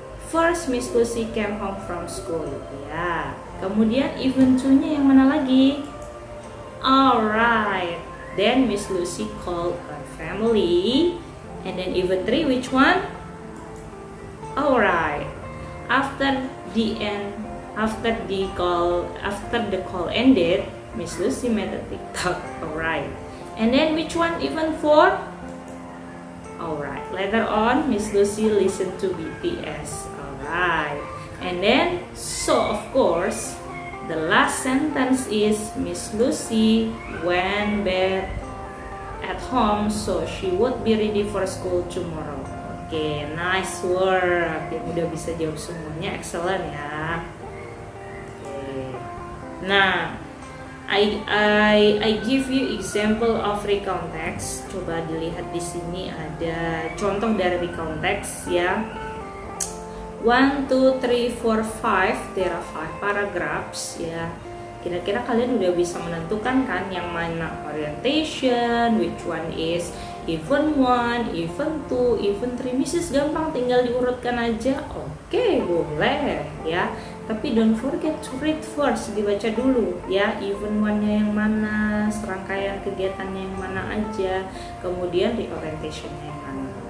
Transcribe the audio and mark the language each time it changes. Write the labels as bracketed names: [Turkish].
[English] First Miss Lucy came home from school. [Indonesian] Kemudian even 2-nya yang mana lagi? [English] Alright. Then Miss Lucy called her family. And then even 3, which one? Alright. After the call ended, Miss Lucy made a TikTok. Alright. And then which one even 4? Alright. Later on, Miss Lucy listened to BTS. Alright. And then, so of course, the last sentence is Miss Lucy went back at home so she would be ready for school tomorrow. Oke, nice work. [Indonesian] Yang udah bisa jawab semuanya, excellent ya. Oke. [English] Nah, I give you example of recount text. [Indonesian] Coba dilihat di sini ada contoh dari recount text ya. [English] 1, 2, 3, 4, 5. There are 5 paragraphs ya. [Indonesian] Kira-kira kalian udah bisa menentukan kan yang mana orientation, [English] which one is even 1, even 2, even 3. [Indonesian] Mrs. gampang, tinggal diurutkan aja. Oke, boleh ya. [English] Tapi don't forget to read first, [Indonesian] dibaca dulu ya. Even 1-nya yang mana, serangkaian kegiatannya yang mana aja, kemudian di orientation-nya yang mana.